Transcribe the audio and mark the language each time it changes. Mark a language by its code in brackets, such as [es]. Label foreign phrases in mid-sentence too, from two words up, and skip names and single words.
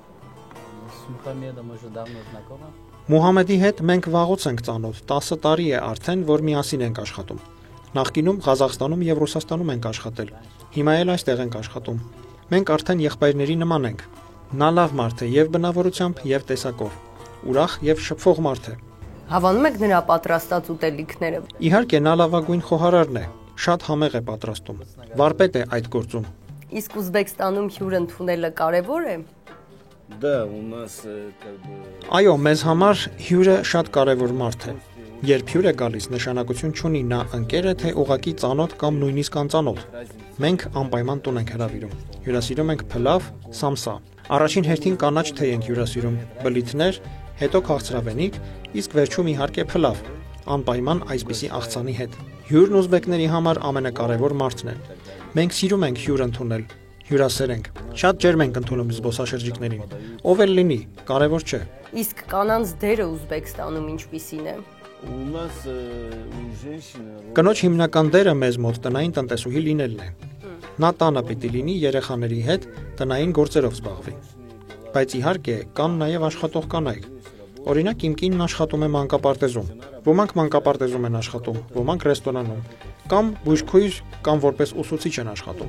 [hy] Մուհամեդի հետ մենք վաղուց ենք ծանոթ, 10 տարի է արդեն, որ միասին ենք աշխատում։ Նախկինում Ղազախստանում եւ Ռուսաստանում ենք աշխատել։ Հիմա էլ այստեղ ենք աշխատում։ Մենք արդեն եղբայրների նման ենք։ Նա լավ մարդ է եւ բնավորությամբ եւ տեսակով։ Ուրախ եւ շփվող մարդ է։ Հավանում եք նրա պատրաստած ուտելիքները։ Իհարկե, նա լավագույն խոհարարն է, շատ համեղ է պատրաստում։ Վարպետ է այդ գործում։ Իսկ Ուզբեկստանում հյուր ընդունելը կարևոր է։ [ru] Да, у нас как бы [hy] Այո, մեզ համար հյուրը շատ կարևոր մարդ է։ Երբ հյուր է գալիս, նշանակություն չունի նա ընկեր է, թե ուղակի ծանոթ կամ նույնիսկ անծանոթ։ Մենք անպայման տուն ենք հրավիրում։ Հյուրասիրում ենք փլավ, սամսա։ Առաջին հերթին կանաչ թեյ ենք հյուրասիրում, բլիթներ, հետո քաղցրավենիք, իսկ վերջում իհարկե փլավ, անպայման այսպիսի աղցանի հետ։ Հյուրն ուզբեկների համար ամենակարևոր մարդն է։ Մենք սիրում ենք հյուր ընդունել, հյուրասեր ենք։ Շատ ջերմ ենք ընդունում զբոսաշրջիկներին։ Ով էլ լինի, կարևոր չէ։ Իսկ կանանց դերը Ուզբեկստանում ինչպիսին է։ [ru] У нас у женщины... [hy] Կնոջ հիմնական դերը մեզ մոտ տնային տնտեսուհի լինելն է։ Նա տանը պիտի լինի երեխաների հետ տնային գործերով զբաղվի։ Բայց իհարկե կան նաև աշխատող կանայք։ Օրինակ իմ կինն աշխատում է մանկապարտեզում։ Ոմանք մանկապարտեզում են աշխատում, ոմանք ռեստորանում, կամ բուժքույր, կամ որպես ուսուցիչ են աշխատում։